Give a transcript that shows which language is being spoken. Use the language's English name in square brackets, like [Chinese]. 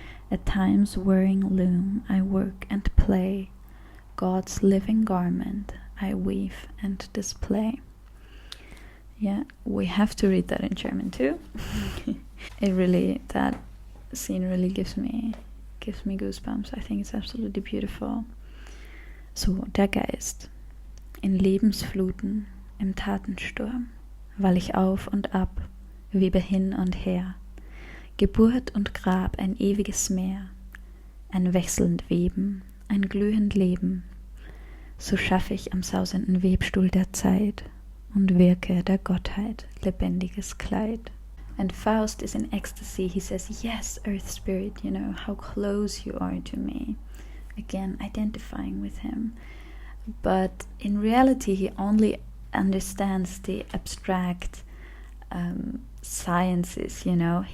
[English] At time's whirring loom I work and play, God's living garment I weave and display. Yeah, we have to read that in German too. That scene really gives me goosebumps. I think it's absolutely beautiful. [German] So, der Geist. In Lebensfluten, im Tatensturm, wall ich auf und ab, webe hin und her. Geburt und Grab, ein ewiges Meer, ein wechselnd Weben, ein glühend Leben. So schaffe ich am sausenden Webstuhl der Zeit und wirke der Gottheit lebendiges Kleid. [English] And Faust is in ecstasy. He says, yes, earth spirit, you know, how close you are to me. Again, identifying with him. But in reality, he only understands the abstract sciences, you know.